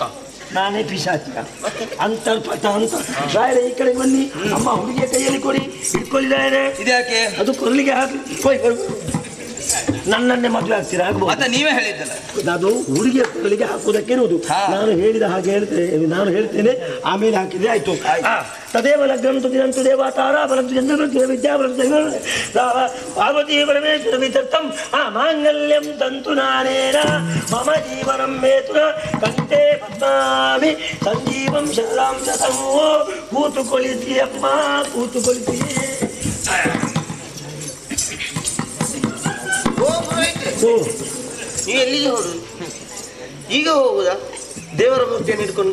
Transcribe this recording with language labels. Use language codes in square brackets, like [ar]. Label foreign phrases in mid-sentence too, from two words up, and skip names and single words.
[kn] ನಾನೇ ಪಿಶಾಚಿ ಅಂತರ್ಪಟ ಅಂತ. ರಾಯರೇ ಈ ಕಡೆ ಬನ್ನಿ. ಅಮ್ಮ ಹುಡುಗಿಯ ಕೈಯಲ್ಲಿ ಕೊಡಿ, ಇಟ್ಕೊಳ್ಳಿದ್ದಾರೆ. ಇದ್ಯಾಕೆ? ಅದು ಕೊರಳಿಗೆ ಹಾಕಿ ನನ್ನನ್ನೇ ಮದುವೆ ಆಗ್ತೀರಾ? ಆಗ್ಬೋದು. ನೀವೇ ಹೇಳಿದ್ದಲ್ಲ, ಅದು ಹುಡುಗಿಯ ಕೊರಳಿಗೆ ಹಾಕುವುದಕ್ಕೆ ಇರುವುದು. ನಾನು ಹೇಳಿದ ಹಾಗೆ ನಾನು ಹೇಳ್ತೇನೆ, ಆಮೇಲೆ ಹಾಕಿದ್ರೆ ಆಯ್ತು. [sa] ತದೇವ ಲಗ್ನಂತು ದಿನಂತು ದೇವತಾರ ಬಲಂತು ಚಂದ್ರ ವಿದ್ಯಾ ಪಾರ್ವತಿ ಪರಮೇಶ್ವರ ವಿತರ್ಥಂ ಮಾಂಗಲ್ಯಂ ತಂತು ನಾನೇನ ಮಮ ಜೀವನಂ ಮೇತುನ ಕಂಠೆ ಪದ್ಮಾಮಿ ಸಂಜೀವಂ ಶರಂ ಶತಮೋ. [kn] ಕೂತುಕೊಳಿಸಿ ಅಮ್ಮ, ಕೂತುಕೊಳಿಸಿ. ನೀವು ಎಲ್ಲಿಗೆ ಹೋಗುದು? ಈಗ ಹೋಗುದಾ? ದೇವರ ಮೂರ್ತಿಯನ್ನು ಇಟ್ಕೊಂಡು?